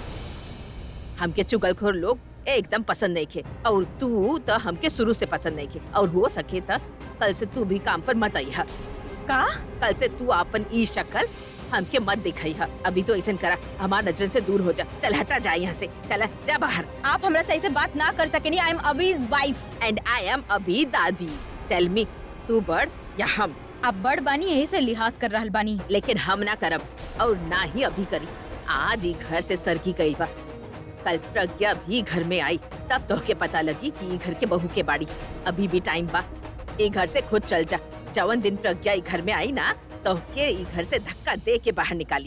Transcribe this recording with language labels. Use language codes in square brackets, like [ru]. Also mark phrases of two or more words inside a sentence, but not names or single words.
[bho] हमके चुगलखोर लोग एकदम पसंद नहीं खे, और तू तो हमके शुरू से पसंद नहीं खे, और हो सके तो कल से तू भी काम पर मत आई है। का? कल से तू अपन ई शक्ल हमके मत दिखाई है। अभी तो ऐसा करा, हमार नजर से दूर हो जा। चल हटा जा यहाँ से, चल जा बाहर। आप हमरा सही से बात ना कर सकेनी। [en] I am Abhi's wife and I am अभी दादी। tell me, [bho] तू बड़ या हम? आप बड़ बानी, यही से लिहाज कर रहल बानी। लेकिन हम ना करब और ना ही अभी करी। आज ही घर से सरगी गई बा, कल प्रज्ञा भी घर में आई, तब तो के पता लगी कि घर के बहू के बाड़ी। अभी भी टाइम बा, ए घर से खुद चल जा। जवन दिन प्रज्ञा घर में आई ना, तो के घर से धक्का दे के बाहर निकाली।